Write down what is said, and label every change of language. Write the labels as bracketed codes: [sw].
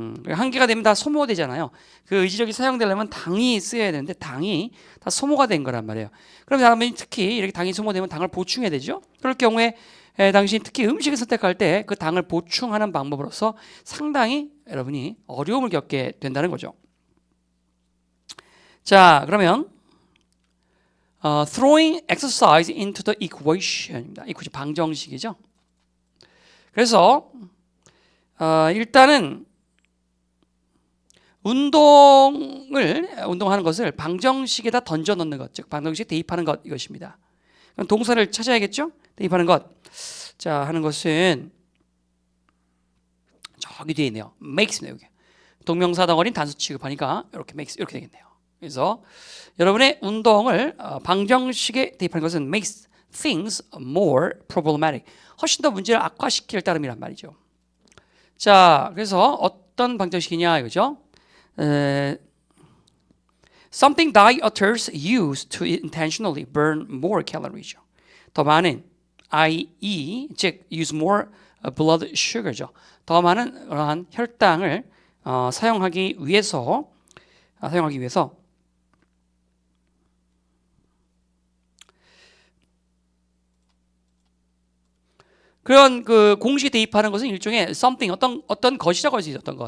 [ko] 한계가 되면 다 소모되잖아요. 그 의지력이 사용되려면 당이 쓰여야 되는데 당이 다 소모가 된 거란 말이에요. 그럼 여러분이 특히 이렇게 당이 소모되면 당을 보충해야 되죠. 그럴 경우에 당신이 특히 음식을 선택할 때 그 당을 보충하는 방법으로서 상당히 여러분이 어려움을 겪게 된다는 거죠. 자, 그러면 [en] throwing exercise into the equation입니다. [ko] 이것이 방정식이죠. 그래서 일단은 운동하는 것을 방정식에다 던져 넣는 것, 즉 방정식에 대입하는 것, 이것입니다. 그럼 동사를 찾아야겠죠? 대입하는 것. 자, 하는 것은 저기 뒤에 있네요. makes입니다. 여기. 동명사 덩어리는 단수 취급하니까 이렇게 makes 이렇게 되겠네요. 그래서 여러분의 운동을 방정식에 대입하는 것은 [en] makes things more problematic. [ko] 훨씬 더 문제를 악화시킬 따름이란 말이죠. 자, 그래서 어떤 방정식이냐 이거죠. [en] Something dieters use to intentionally burn more calories죠. [ko] 더 많은 i.e. [en] 즉 use more blood sugar죠. [ko] 더 많은 그러한 혈당을 사용하기 위해서 그런 그 공식에 대입하는 것은 일종의 something 어떤 것이라고 할 수 있어요.